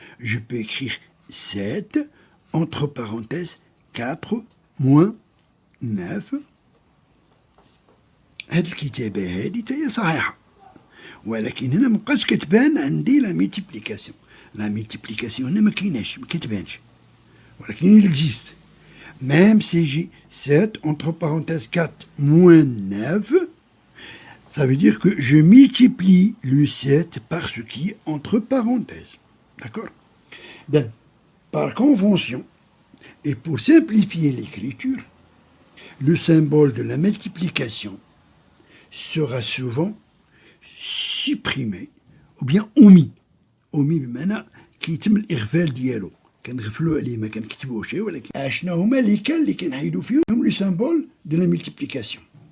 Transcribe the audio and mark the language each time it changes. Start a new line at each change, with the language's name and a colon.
French: Je peux écrire 7 entre parenthèses 4 moins 9.
Arabic: هاد الكتابة هادي تاهي صحيحة ولكن هنا مبقاش كتبان عندي لا ميتيبليكاسيون. لا ميتيبليكاسيون هنا مكايناش مكتبانش ولكن
French: il existe. Même si j'ai 7 entre parenthèses 4 moins 9, ça veut dire que je multiplie le 7 par ce qui est entre parenthèses. D'accord? Donc, par convention, et pour simplifier l'écriture, le symbole de la multiplication sera souvent supprimé ou bien omis.
Arabic: omis بمعنى كيتم الإغفال ديالو كنغفلو عليه ما كنكتبوش ولكن اشنا هما اللي كنحيدو فيهم لو
French: symbole de la multiplication.